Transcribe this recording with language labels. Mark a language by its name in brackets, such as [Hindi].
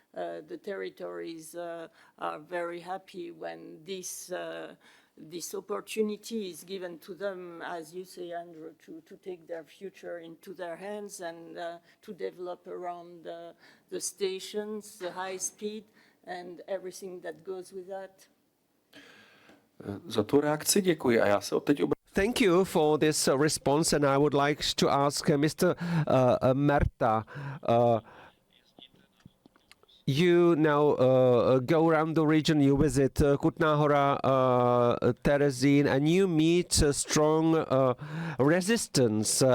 [English] The territories are very happy when this opportunity is given to them, as you say, Andrew, to take their future into their hands and to develop around the stations, the high speed, and everything that goes with that. [Czech] Za tu reakci děkuji a já se teď [English] Thank you for this response, and I would like to ask Mr. Merta. You now go around the region, you visit Kutná Hora, Terezín, and you meet strong resistance.